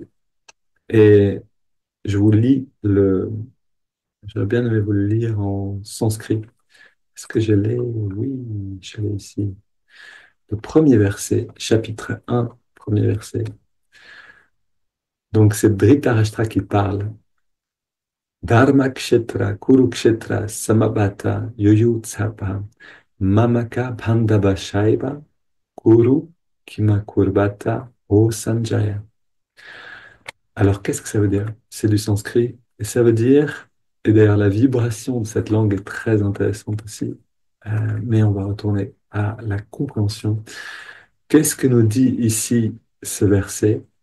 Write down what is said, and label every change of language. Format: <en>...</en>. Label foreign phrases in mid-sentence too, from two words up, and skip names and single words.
<fr>Et je vous lis j'aurais bien aimé vous le lire en sanskrit. Est-ce que je l'ai? Oui, je l'ai ici. Le premier verset, chapitre 1, premier verset. Donc, c'est Dhritarashtra qui parle.</fr> <sa>धर्म क्षेत्र, कुरुक्षेत्र, समभत, योयुत्सप, मामक बान्धव शैव, कुरु किम कुर्बत, ओ सञ्जय.</sa> <fr>Alors, qu'est-ce que ça veut dire? C'est du sanskrit. Et ça veut dire, et d'ailleurs, la vibration de cette langue est très intéressante aussi, mais on va retourner à la compréhension. Qu'est-ce que nous dit ici ce verset?</fr>